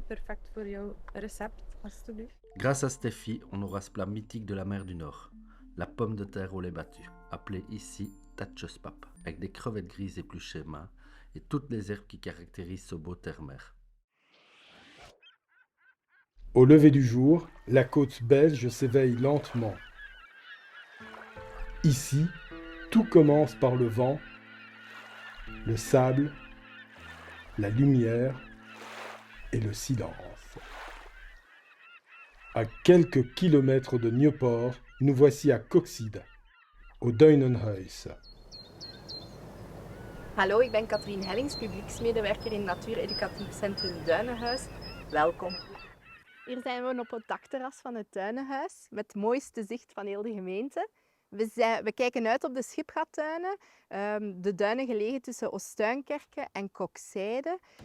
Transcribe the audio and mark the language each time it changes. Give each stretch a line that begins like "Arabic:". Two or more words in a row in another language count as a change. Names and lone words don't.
Dutch: Perfect voor jouw recept, alstublieft.
French: Grâce à Steffi, on aura ce plat mythique de la mer du Nord, la pomme de terre au lait battu, appelée ici tatchespap, avec des crevettes grises épluchées main et toutes les herbes qui caractérisent ce beau terre-mer. Au lever du jour, la côte belge s'éveille lentement. Ici, tout commence par le vent, le sable, la lumière et le silence. À quelques kilomètres de Nieuport, nous voici à Coxide, au Duinenhuis.
Dutch: Hallo, ik ben Katrien Hellings, publieksmedewerker in Natuureducatief Centrum Duinenhuis. Welkom. Hier zijn we op het dakterras van het Duinenhuis, met het mooiste zicht van heel de gemeente. We kijken uit op de Schipgattuinen, de duinen gelegen tussen Oostuinkerke en Kokzijde.